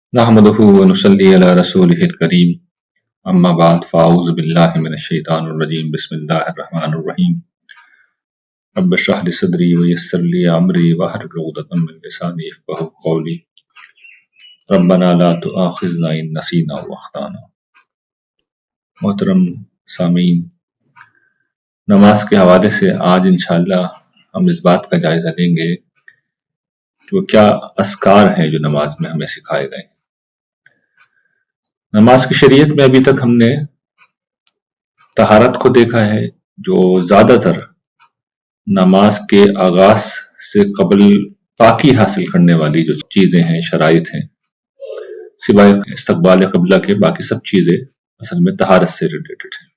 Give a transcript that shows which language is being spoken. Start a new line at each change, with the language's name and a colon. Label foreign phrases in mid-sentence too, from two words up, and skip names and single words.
Arabic: نحمده ونصلي على رسوله الكريم أما بعد فأعوذ بالله من الشيطان الرجيم بسم الله الرحمن الرحيم رب اشرح لي صدري ويسر لي أمري واحلل عقدة من لساني يفقهوا قولي ربنا لا تؤاخذنا إن نسينا وأخطأنا.
Urdu: محترم سامعین، نماز کے حوالے سے آج ان شاء اللہ ہم اس بات کا جائزہ لیں گے کہ وہ کیا اذکار ہیں جو نماز میں ہمیں سکھائے گئے. نماز کی شریعت میں ابھی تک ہم نے طہارت کو دیکھا ہے، جو زیادہ تر نماز کے آغاز سے قبل پاکی حاصل کرنے والی جو چیزیں ہیں، شرائط ہیں، سوائے استقبال قبلہ کے باقی سب چیزیں اصل میں طہارت سے ریلیٹڈ ہیں.